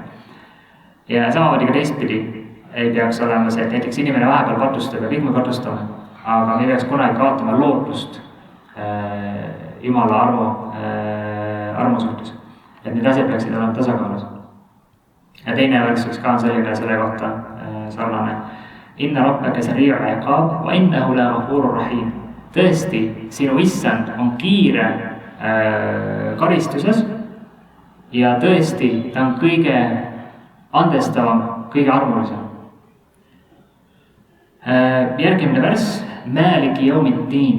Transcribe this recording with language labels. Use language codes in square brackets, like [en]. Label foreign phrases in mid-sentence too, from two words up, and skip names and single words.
[et] Ja samamoodi ka teistpidi ei peaks olema see, et näiteks inimene vahepeal katustab ja kõik me katustame, aga me ei peaks kunagi kaotama lootust Jumala armu suhtes. Et need asjad peaksid olema tasakaalus. Ja teine võrdsus ka on selline selle kohta sarnane. [ar] إن ربك لسريع العقاب وإنه لغفور رحيم. [et] Tõesti, sinu issand on kiire karistuses ja tõesti ta on kõige andestavam, kõige armulisem. Järgmine värss, [ar] مالك يوم الدين.